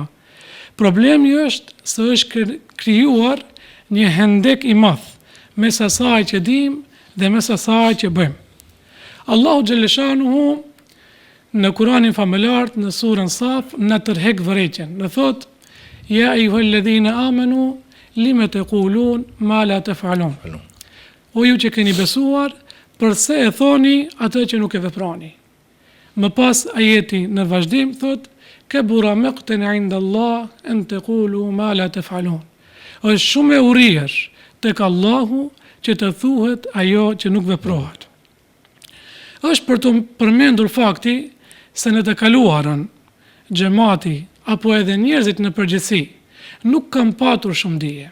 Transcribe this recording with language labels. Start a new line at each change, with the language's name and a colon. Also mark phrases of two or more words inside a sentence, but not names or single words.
Albanian: Problemi është se është krijuar një hendek i madh mes asaj që dim dhe mes asaj që bëjmë. Allahu xhaleshanuhu në Kur'anin famëlar në surën Saf na tërheq vërejtjen. Në thot:
Arabic: "يا أيها الذين آمنوا لم تقولون ما لا تفعلون."
Albanian: O ju që keni besuar, përse e thoni atë që nuk e veprani? Më pas ajeti në vazhdim thot:
Arabic: "كبر مقتا عند الله أن تقولوا ما لا تفعلون."
Albanian: Është shumë e urryer tek Allahu që të thuhet ajo që nuk veprohet. Është për të përmendur fakti se në të kaluarën xhamati apo edhe njerëzit në përgjithësi nuk kanë patur shumë dije.